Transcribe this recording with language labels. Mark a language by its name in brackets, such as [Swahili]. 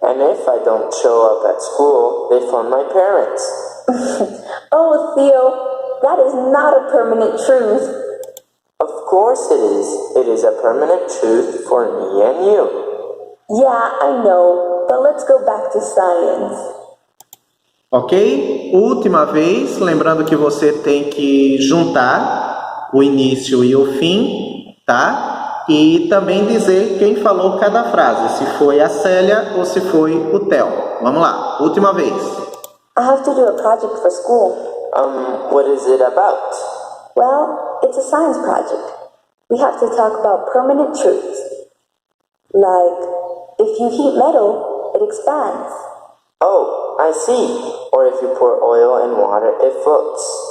[English] And if I don't show up at school, they phone my parents. Oh, Theo, that is not a permanent truth. Of course it is. It is a permanent truth for me and you. Yeah, I know, but let's go back to science. Ok? [Portuguese] Última vez, lembrando que você tem que juntar o início e o fim, tá? E também dizer quem falou cada frase, se foi a Célia ou se foi o Theo. Vamos lá, última vez. [English] I have to do a project for school. What is it about? Well, it's a science project. We have to talk about permanent truths. Like, if you heat metal, it expands. Oh, I see. Or if you pour oil in water, it floats.